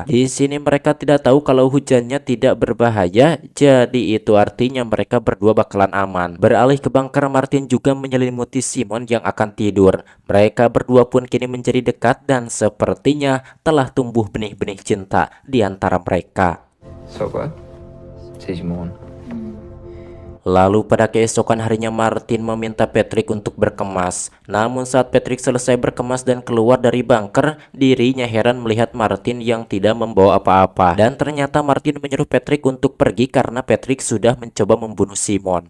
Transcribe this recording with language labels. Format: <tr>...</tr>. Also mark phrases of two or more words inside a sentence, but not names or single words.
<id>Di sini mereka tidak tahu kalau hujannya tidak berbahaya, jadi itu artinya mereka berdua bakalan aman. Beralih ke bunker, Martin juga menyelimuti Simon yang akan tidur. Mereka berdua pun kini menjadi dekat dan sepertinya telah tumbuh benih-benih cinta di antara mereka.</id> <da>Så godt. Ses i morgen.</da> <id>Lalu pada keesokan harinya Martin meminta Patrick untuk berkemas. Namun saat Patrick selesai berkemas dan keluar dari bunker, dirinya heran melihat Martin yang tidak membawa apa-apa. Dan ternyata Martin menyuruh Patrick untuk pergi karena Patrick sudah mencoba membunuh Simon.</id>